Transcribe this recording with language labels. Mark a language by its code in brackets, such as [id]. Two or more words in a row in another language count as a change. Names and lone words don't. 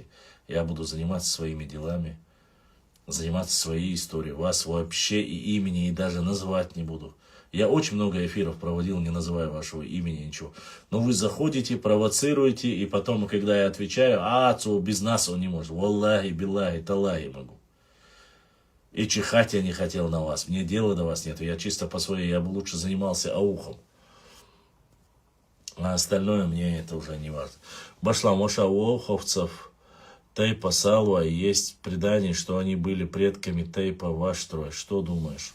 [ru] Я буду заниматься своими делами, заниматься своей историей. Вас вообще и имени, и даже называть не буду. Я очень много эфиров проводил, не называя вашего имени, ничего. Но вы заходите, провоцируете, и потом, когда я отвечаю, без нас он не может. [ar] والله، بالله، تالله могу. [ru] И чихать я не хотел на вас. Мне дела до вас нет. Я чисто по своей, я бы лучше занимался аухом. А остальное мне это уже не важно. Башла Моша у ауховцев Тейпа Салуа есть предание, что они были предками Тейпа Ваштрой. Что думаешь?